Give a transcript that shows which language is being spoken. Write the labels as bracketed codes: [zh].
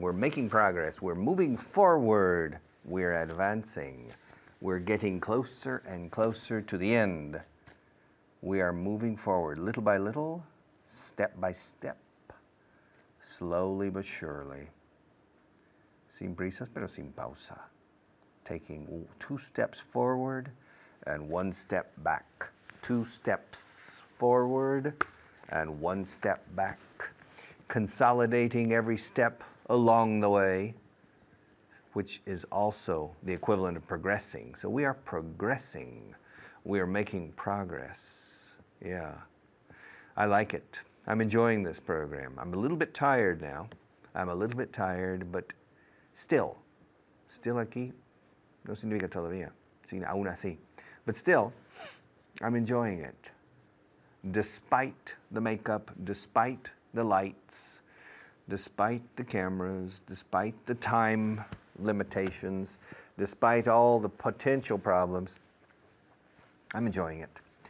[en] We're making progress. We're moving forward. We're advancing. We're getting closer and closer to the end. We are moving forward little by little, step by step, slowly but surely. [es] Sin prisas, pero sin pausa. [en] Taking 2 steps forward and 1 step back. 2 steps forward and 1 step back. Consolidating every step along the way, which is also the equivalent of progressing. So we are progressing. We are making progress. Yeah. I like it. I'm enjoying this program. I'm a little bit tired now. I'm a little bit tired, but still aquí. [es] No significa todavía, aún así. [en] But still, I'm enjoying it. Despite the makeup, despite the lights, despite the cameras, despite the time limitations, despite all the potential problems, I'm enjoying it.